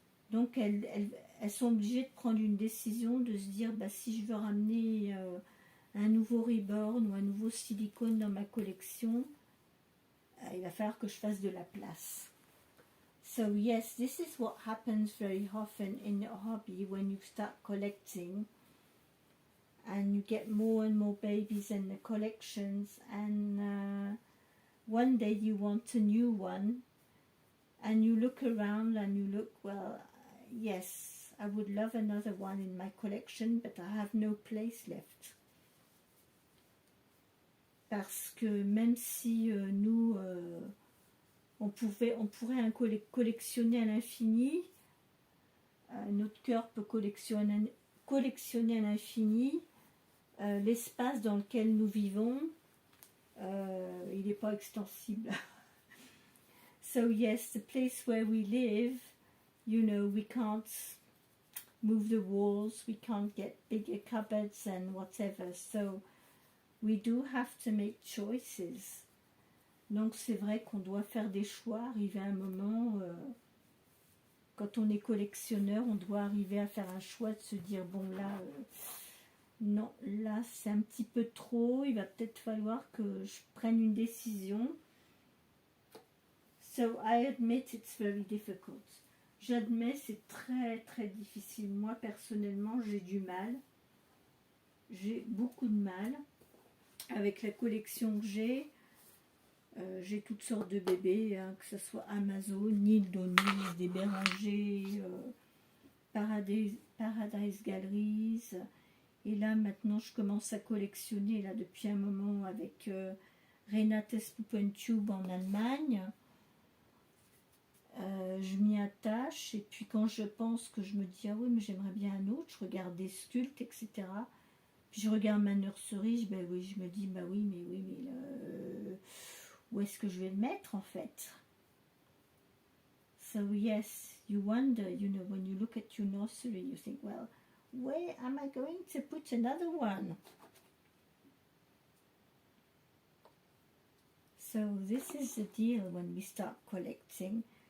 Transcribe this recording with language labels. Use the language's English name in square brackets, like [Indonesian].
[French] Donc elles sont obligées de prendre une décision, de se dire bah, si je veux ramener un nouveau reborn ou un nouveau silicone dans ma collection, il va falloir que je fasse de la place. [English] So yes, this is what happens very often in a hobby when you start collecting and you get more and more babies in the collections, and one day you want a new one and you look around and you look, well, yes, I would love another one in my collection, but I have no place left. [French] Parce que même si nous, on pourrait collectionner à l'infini, notre cœur peut collectionner à l'infini, l'espace dans lequel nous vivons, il n'est pas extensible. [English] So yes, the place where we live, you know, we can't move the walls, we can't get bigger cupboards and whatever, so we do have to make choices. [French] Donc c'est vrai qu'on doit faire des choix, arriver à un moment, quand on est collectionneur, on doit arriver à faire un choix, de se dire bon là, non, là c'est un petit peu trop, il va peut-être falloir que je prenne une décision. [English] So I admit it's very difficult. [French] J'admets, c'est très très difficile. Moi personnellement, j'ai du mal. J'ai beaucoup de mal avec la collection que j'ai. J'ai toutes sortes de bébés, hein, que ce soit Amazon, Nil Donis, des Bérangers, Paradise Galleries. Et là maintenant je commence à collectionner là depuis un moment avec Renates Puppentube en Allemagne. Je m'y attache et puis quand je pense que je me dis ah oui mais j'aimerais bien un autre, je regarde des sculptes, etc. Puis je regarde ma nurserie, je me dis bah oui mais où est-ce que je vais le mettre en fait? [English] So yes, you wonder, you know, when you look at your nursery, you think, well, where am I going to put another one? So this is the deal when we start collecting.